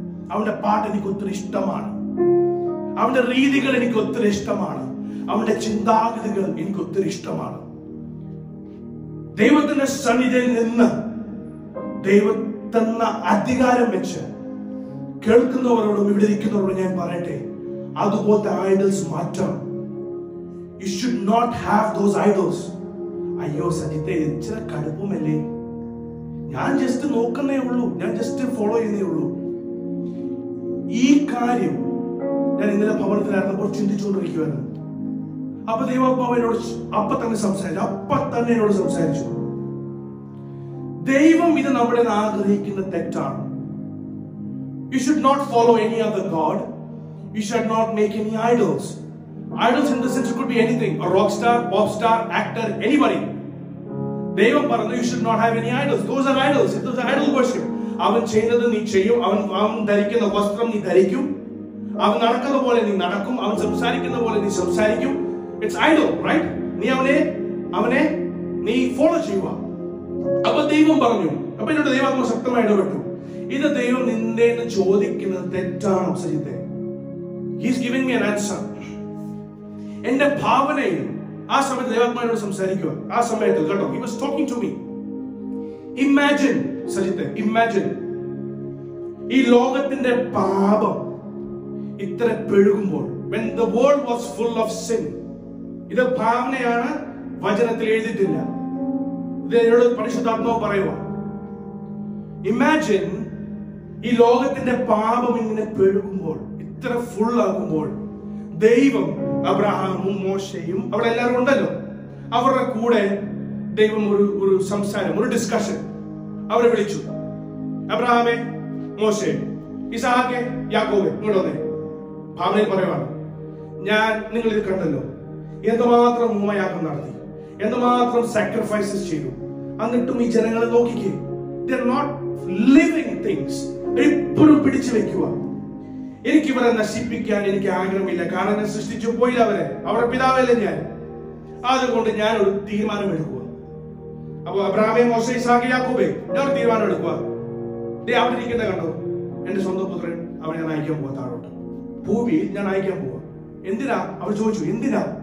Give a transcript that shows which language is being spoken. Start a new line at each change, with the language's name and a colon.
Malayalam: അവന്റെ പാട്ട് എനിക്ക് ഒത്തിരി ഇഷ്ടമാണ്, അവന്റെ രീതികൾ എനിക്ക് ഒത്തിരി ഇഷ്ടമാണ്, അവന്റെ ചിന്താഗതികൾ എനിക്ക് ഒത്തിരി ഇഷ്ടമാണ്. ദൈവത്തിന്റെ സന്നിധിയിൽ നിന്ന് ദൈവത്തിന് അധികാരം വെച്ച് കേൾക്കുന്നവരോടും ഇവിടെ ഇരിക്കുന്നവരോടും ഞാൻ പറയട്ടെ, അതുപോലത്തെ ഐഡൽസ് മാറ്റണം.
English: You should not have those idols.
Malayalam: അയ്യോ സജിത്തെ, ഇച്ചിരി കടുപ്പമല്ലേ, ഞാൻ ജസ്റ്റ് നോക്കുന്നേ ഉള്ളൂ, ഞാൻ ജസ്റ്റ് ഫോളോ ചെയ്യുന്നേ ഉള്ളൂ. ഈ കാര്യം ഞാൻ ഇന്നലെ ഭവനത്തിലായിരുന്നപ്പോൾ ചിന്തിച്ചുകൊണ്ടിരിക്കുവായിരുന്നു. അപ്പൊ ദൈവാത്മാവ് എന്നോട് അപ്പൊ തന്നെ എന്നോട് സംസാരിച്ചു. ദൈവം ഇത് നമ്മുടെ ആഗ്രഹിക്കുന്ന തെറ്റാണ്.
English: You should not follow any other god. You should not make any idols. Idols in the sense it could be anything. A rock star, pop star, actor, anybody.
Malayalam: ദൈവം പറഞ്ഞു
English: you should not have any idols. Those are idols. It is idol worship.
Malayalam: അവൻ ചെയ്യുന്നത് നീ ചെയ്യും, അവൻ ധരിക്കുന്ന വസ്ത്രം നീ ധരിക്കും, അവൻ നടക്കുന്ന പോലെ നീ നടക്കും, അവൻ സംസാരിക്കുന്ന പോലെ നീ സംസാരിക്കും.
English: It's idol, right?
Malayalam: നീ അവനെ നീ ഫോളോ ചെയ്യുക. അപ്പൊ ദൈവം പറഞ്ഞു, അപ്പൊ എന്നോട് ദൈവാത്മാവ് ശക്തമായി ഇടപെട്ടു. ഇത് ദൈവം നിന്റെ ചോദിക്കുന്നത് തെറ്റാണോ സജിത്തെ?
English: He's giving me an answer.
Malayalam: എന്റെ ഭാവനയിൽ ആ സമയത്ത് ദൈവാത്മാവിനോട് സംസാരിക്കുക. ആ സമയത്ത് കേട്ടോ,
English: he was talking to me. Imagine സജിത്തെ, imagine
Malayalam: ഈ ലോകത്തിന്റെ പാപം ഇത്ര പെരുകുമ്പോൾ,
English: when the world was full of sin.
Malayalam: ഇത് ഭാവനയാണ്, വചനത്തിൽ എഴുതിയിട്ടില്ല. ഇത് എന്നോട് പരിശുദ്ധാത്മാവ് പറയുക. ഇമാജിൻ ഈ ലോകത്തിന്റെ പാപം ഇങ്ങനെ പെരുകുമ്പോൾ, ഇത്ര ഫുൾ ആകുമ്പോൾ, ദൈവം അബ്രഹാമും മോശയും അവിടെ എല്ലാവരും ഉണ്ടല്ലോ, അവരുടെ കൂടെ ദൈവം ഒരു സംസാരം, ഒരു ഡിസ്കഷൻ അവരെ വിളിച്ചു. അബ്രഹാമേ, മോശെ, ഇസഹാക്കെ, യാക്കോബെ, ഇങ്ങോട്ട് വന്നേ. ഭാവനയിൽ പറയുവാണ്, നിങ്ങൾ ഇത് കണ്ടല്ലോ, എന്തുമാത്രം ഹോമയാഗം നടത്തി, എന്തുമാത്രം സാക്രിഫൈസസ് ചെയ്തു. എന്നിട്ടും ഈ ജനങ്ങളെ നോക്കിക്കേ,
English: they are not living things.
Malayalam: എപ്പോഴും പിടിച്ചു വെക്കുക. എനിക്ക് ഇവരെ നശിപ്പിക്കാൻ എനിക്ക് ആഗ്രഹമില്ല, കാരണം ഞാൻ സൃഷ്ടിച്ചു പോയില്ല അവരുടെ പിതാവല്ലേ ഞാൻ. അതുകൊണ്ട് ഞാൻ ഒരു തീരുമാനം എടുക്കുക. അപ്പൊ അബ്രഹാമേ, മോശെ, ഇസ്ഹാക്ക്, യാക്കോബേ, ഞാൻ ഒരു തീരുമാനം എടുക്കുക. അവിടെ ഇരിക്കുന്ന കണ്ടോ, എന്റെ സ്വന്തം പുത്രൻ, അവനെ ഞാൻ അയക്കാൻ പോവാ താഴോട്ട്, ഭൂമിയിൽ ഞാൻ അയക്കാൻ പോവാ. എന്തിനാ? അവർ ചോദിച്ചു, എന്തിനാ?